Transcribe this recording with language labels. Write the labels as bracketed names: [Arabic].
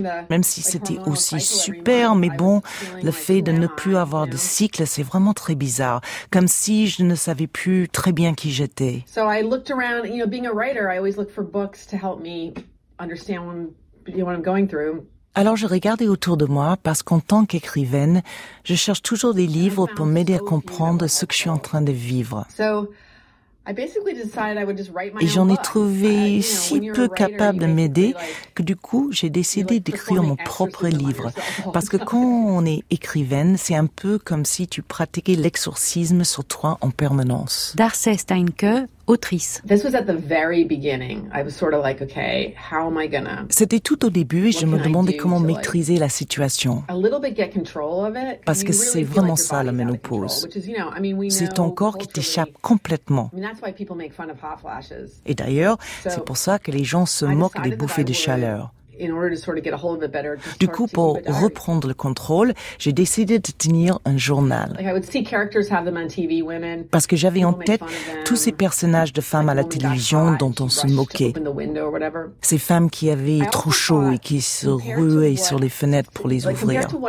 [French] Même si c'était aussi super, mais bon, le fait de ne plus avoir de cycle, c'est vraiment très bizarre. Comme si je ne savais plus très bien qui j'étais. [English] So I looked around, you know, being a writer, I always look for books to help me understand what I'm going through. [French] Alors je regardais autour de moi parce qu'en tant qu'écrivaine, je cherche toujours des livres pour m'aider à comprendre ce que je suis en train de vivre. Et j'en ai trouvé si peu capable de m'aider que du coup j'ai décidé d'écrire mon propre livre. Parce que quand on est écrivaine, c'est un peu comme si tu pratiquais l'exorcisme sur toi en permanence. Darcy Steinke, autrice. [English] This was at the very beginning. I was sort of like, okay, how am I gonna? [French] C'était tout au début et je me demandais comment maîtriser la situation. [English] A little bit get control of it. [French] Parce que c'est vraiment ça la ménopause. C'est ton corps qui t'échappe complètement. [English] I mean, that's why people make fun of hot flashes. [French] Et d'ailleurs, c'est pour ça que les gens se moquent des bouffées de chaleur. [English] In order to sort of get a hold of it better, to [French] du coup, pour reprendre le contrôle, j'ai décidé de tenir un journal. [English] Like, I would see characters have them on TV, women. [French] Parce que j'avais en tête tous ces personnages de femmes à la télévision dont on se moquait. Ces femmes qui avaient trop chaud et qui se ruaient sur les fenêtres pour les ouvrir.